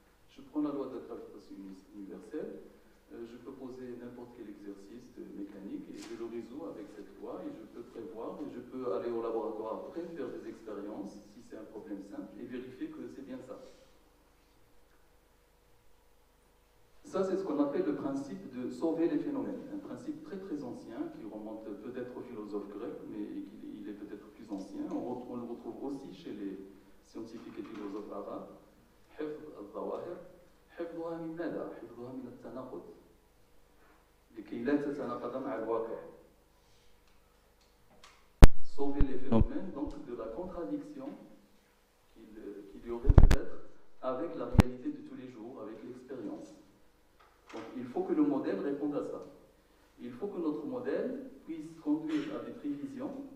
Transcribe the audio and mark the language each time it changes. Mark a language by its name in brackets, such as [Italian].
[French] Je prends la loi de la gravitation universelle, je peux poser n'importe quel exercice de mécanique et je le résous avec cette loi et je peux prévoir et je peux aller au laboratoire après, faire des expériences, si c'est un problème simple, et vérifier que c'est bien ça. Ça, c'est ce qu'on appelle le principe de sauver les phénomènes. Un principe très très ancien qui remonte peut-être aux philosophes grecs, mais il est peut-être plus ancien. On le retrouve aussi chez les scientifiques et philosophes arabes. [Arabic] حفظ الظواهر حفظها من ماذا؟ حفظها من التناقض لكي لا تتناقض مع الواقع. [French] Sauver les phénomènes donc de la contradiction qu'il y aurait peut-être avec la réalité de tous les jours, avec l'expérience. Donc il faut que le modèle réponde à ça. Il faut que notre modèle puisse conduire à des prévisions.